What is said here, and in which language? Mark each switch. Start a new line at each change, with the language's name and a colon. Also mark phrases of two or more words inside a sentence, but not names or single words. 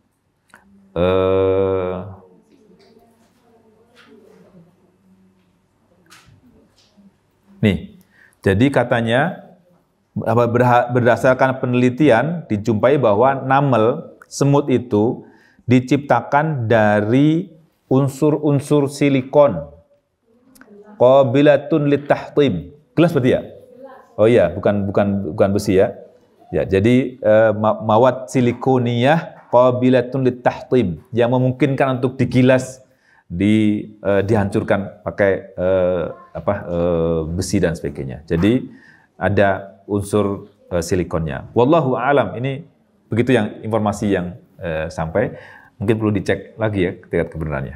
Indonesian: Nih, jadi katanya berdasarkan penelitian dijumpai bahwa namel, semut itu diciptakan dari unsur-unsur silikon.
Arabic: قابلة للتحطيم.
Indonesian: Jelas berarti ya? Oh iya, bukan besi ya. Ya, jadi
Arabic: مواد سيليكونية قابلة للتحطيم
Indonesian: yang memungkinkan untuk digilas, dihancurkan pakai besi dan sebagainya. Jadi ada unsur silikonnya.
Arabic: والله أعلم.
Indonesian: Ini begitu yang informasi yang sampai. Mungkin perlu dicek lagi ya tingkat kebenarannya.